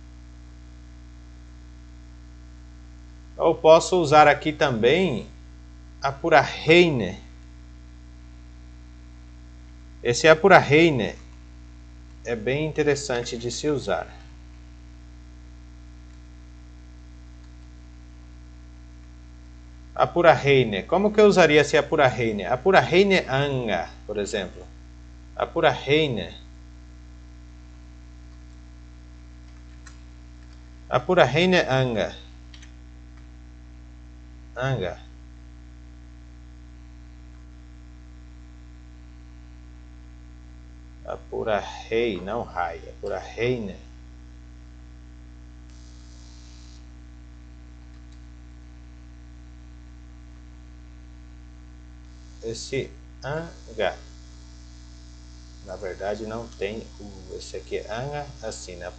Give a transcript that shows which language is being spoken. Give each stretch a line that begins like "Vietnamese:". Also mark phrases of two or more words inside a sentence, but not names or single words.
Portuguese: Ou posso usar aqui também Apuraheine. Esse Apuraheine é bem interessante de se usar. Apuraheine. Como que eu usaria esse Apuraheine?
Guarani: Apuraheine anga,
Portuguese: por exemplo.
Guarani: Apuraheine. Apuraheine anga. Anga. Apurahei,
Portuguese: não rai.
Guarani: Apuraheine.
Portuguese: Esse anga, na verdade não tem esse aqui é anga assim, né?